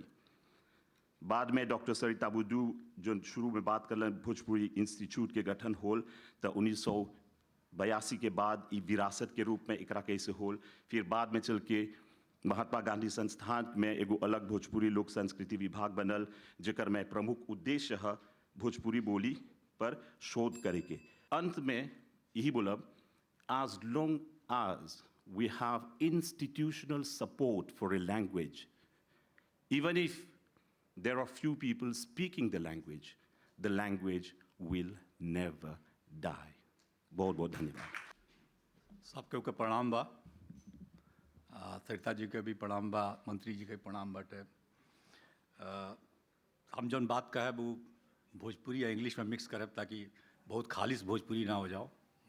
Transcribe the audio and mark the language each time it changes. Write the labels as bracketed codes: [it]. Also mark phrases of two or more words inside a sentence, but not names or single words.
[bho] बाद में डॉक्टर सरिता बुद्धू जो शुरू में बात करलन भोजपुरी इंस्टीट्यूट के गठन होल, तो 1982 के बाद ई विरासत के रूप में एकरा कैसे होल। फिर बाद में चल के महात्मा गांधी संस्थान में एगो अलग भोजपुरी लोक संस्कृति विभाग बनल, जेकर में प्रमुख उद्देश्य है भोजपुरी बोली पर शोध करे के। अंत में यही बोलब, [en] as long as we have institutional support for a language, even if there are few people speaking the language will never die. [bho] बहुत बहुत धन्यवाद। सबके ओके प्रणाम बा। सरिता जी के भी प्रणाम बा, मंत्री जी के प्रणाम बाटे। हम जौन बात कहे वो भोजपुरी या इंग्लिश में मिक्स करब ताकि बहुत खालिश भोजपुरी ना हो जाओ।